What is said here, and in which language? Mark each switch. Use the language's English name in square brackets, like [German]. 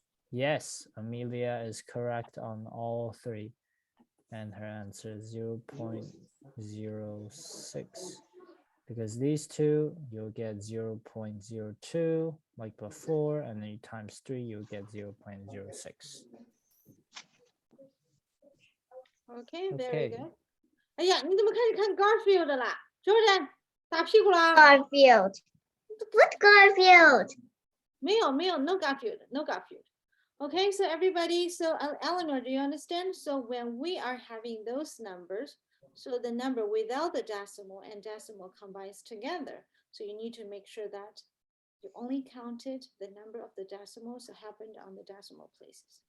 [English] Yes, Amelia is correct on all 3. And her answer is 0.06. Because these two, you'll get 0.02 like before, and then you times 3, you'll get 0.06. Okay, very Okay. good. [Chinese] 哎呀，你怎么开始看 Garfield 了啦 ？Jordan 打屁股啦？ [English] Garfield. What Garfield? [Chinese] 没有没有 [English] no Garfield, no Garfield. Okay, so everybody, so Eleanor, do you understand? So when we are having those numbers, so the number without the decimal and decimal combines together. So you need to make sure that you only counted the number of the decimals that happened on the decimal places.